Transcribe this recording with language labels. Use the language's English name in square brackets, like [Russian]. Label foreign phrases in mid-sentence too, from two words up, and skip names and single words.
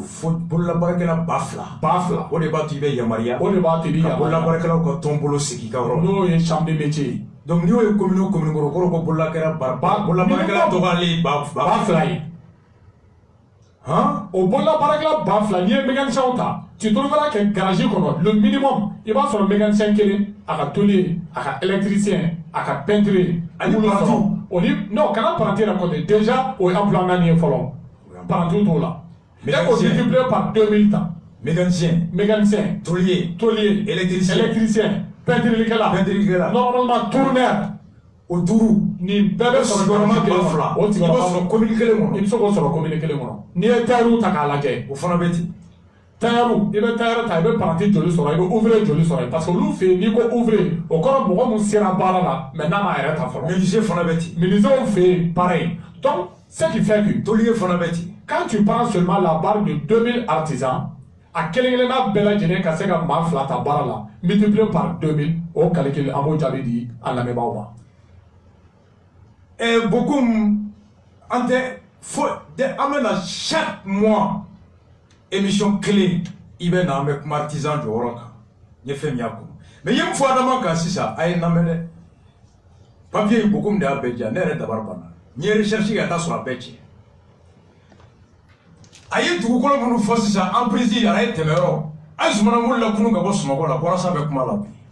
[Bambara] fo bololabaarakɛla 2000. o de b'a to i bɛ yamaruya. o de b'a to i bɛ yamaruya. ka bololabaarakɛlaw ka tɔn bolo sigi i ka yɔrɔ la. n'o ye [French] chambre de métier [Bambara] ye. donc n'i y'o ye commune o commune kɔrɔ kɔrɔ ko bololabaarakɛla dɔgɔyalen 2000 ye. o bololabaarakɛla 2000 n'i ye mécanicien ta [French] tu trouveras que [Bambara] garage kɔnɔ [French] le minimum [Bambara] i b'a sɔrɔ mécanicien kelen a ka tôlier a ka électricien a ka peintre ani paranti. o ni non kana paranti yɛrɛ kɔtɛ déjà o ye emploi naani ye fɔlɔ paranti t'o la. e ko [French] multiplié par 2000 [Bambara] ta. mécanicien tôlier électricien peintrilikɛla normalement tourneur o 5 nin bɛɛ bɛ sɔrɔ gouvernement kelen kɔnɔ o tigɛ i b'a sɔrɔ commune kelen kɔnɔ i bɛ se k'o sɔrɔ commune kelen kɔnɔ n'i ye tailleur ta k'a lajɛ o fana bɛ ten. tailleur i bɛ tailleur ta i bɛ paranti joli sɔrɔ i bɛ ouvrier joli sɔrɔ [French] parce que [Bambara] olu fɛ yen n'i ko ouvrier o kɔrɔ mɔgɔ min sera baara la mais n'a m'a yɛrɛ ta fɔlɔ. menuisier fana bɛ ten. [French] menuisier [Bambara] fɛ yen [French] pareil donc ce qui fait que. [Bambara] tôlier fana bɛ ten. [French] quand tu prends seulement la barre de 2000 artisans [Bambara] a kelen-kelenna bɛɛ lajɛlen ka se ka maa 2 ta baara la [French] multiplié par 2000 [Bambara] o calcul an b'o jaabi di an lamɛnbaaw ma. Bokum an tɛ fo an bɛ na [French] chaque mois [Bambara] émission clé i bɛ na an bɛ kuma artisan jɔyɔrɔ kan n ye fɛn min y'a kɔnɔ mais ye min fɔ adama kan sisan a ye n lamɛn dɛ papier Bokum de y'a bɛɛ diya ne yɛrɛ dabari banna n ye recherche kɛ ka taa sɔrɔ a bɛɛ tiɲɛ a ye dugukolo minnu fɔ sisan emprise a ye tɛmɛyɔrɔ a ye Zumana Mori la kunun ka bɔ Sunɔgɔ la bɔra sanfɛ kuma la bi